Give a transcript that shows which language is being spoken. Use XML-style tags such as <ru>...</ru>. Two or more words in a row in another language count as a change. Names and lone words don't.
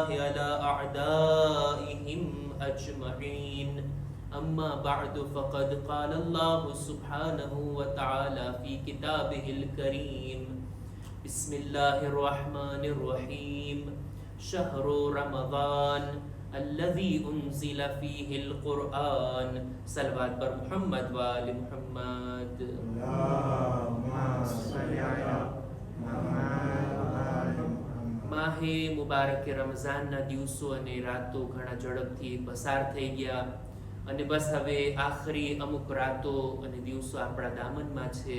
<ar>على أعدائهم أجمعين أما بعد فقد قال الله سبحانه وتعالى في كتابه الكريم بسم الله الرحمن الرحيم شهر رمضان الذي أنزل فيه القرآن صلوات بر محمد وآل محمد</ar> <gu>માહે મુબારક રમઝાનના દિવસો અને રાતો ઘણા ઝડપથી પસાર થઈ ગયા અને બસ હવે આખરી અમુક રાતો અને દિવસો આપણા દામનમાં છે.</gu>